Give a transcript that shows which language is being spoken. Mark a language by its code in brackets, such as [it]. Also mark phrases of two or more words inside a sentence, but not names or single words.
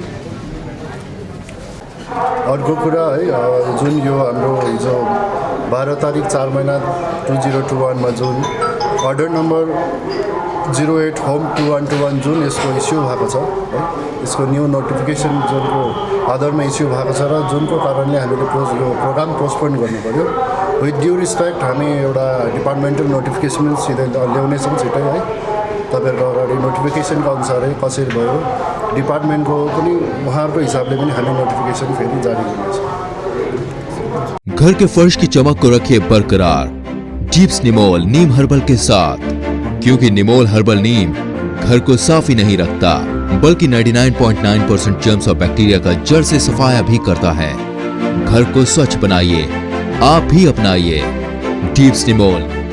[ne] अर्को कुरा है जुन यो हाम्रो हिजो 12 तारिक 4 महिना 2021मा जुन [en] order number [ne] 08 होम 2121 जुन यसको इस्यु भएको छ है यसको [en] new notification [ne] जुनको आधारमा इस्यु भएको छ र जुनको कारणले हामीले यो प्रोग्राम पोस्टपोन गर्नु पर्यो। [en] with due respect [ne] हामी एउटा [en] departmental notification [ne] सिधै ल्याउनेछौँ छिटै है तपाईँहरूको अगाडि नोटिफिकेसनको अनुसारै कसरी भयो डिपार्टमेन्टको पनि उहाँहरूको हिसाबले पनि हामी नोटिफिकेसन फेरि जारी गर्नेछौँ। [hi] घर के फर्श की चमक को रखिए बरकरार जीप्स निमोल नीम हर्बल के साथ, क्योंकि निमोल हर्बल नीम घर को साफ ही नहीं रखता बल्कि 99.9% जर्म्स और बैक्टीरिया का जड़ से सफाया भी करता है। घर को स्वच्छ बनाइए, आप भी अपनाइए जीप्स निमोल।